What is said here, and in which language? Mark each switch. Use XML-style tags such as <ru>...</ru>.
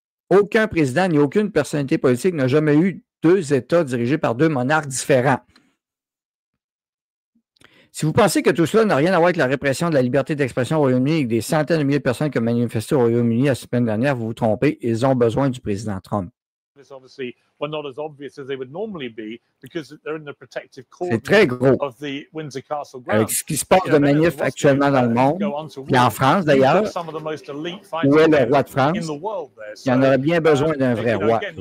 <fr>Aucun président ni aucune personnalité politique n'a jamais eu 2 États dirigés par 2 monarques différents. Si vous pensez que tout cela n'a rien à voir avec la répression de la liberté d'expression au Royaume-Uni et des centaines de milliers de personnes qui ont manifesté au Royaume-Uni la semaine dernière, vous vous trompez. Ils ont besoin du président Trump.</fr> <en>Obviously were not as obvious as they would normally be because they're in the protective</en> <fr>C'est très gros.</fr> <en>of the Windsor Castle grounds.</en> <fr>Avec ce qui se passe de manif actuellement dans le monde, puis en France d'ailleurs, où est le roi de France, il en aurait bien besoin d'un vrai roi.</fr>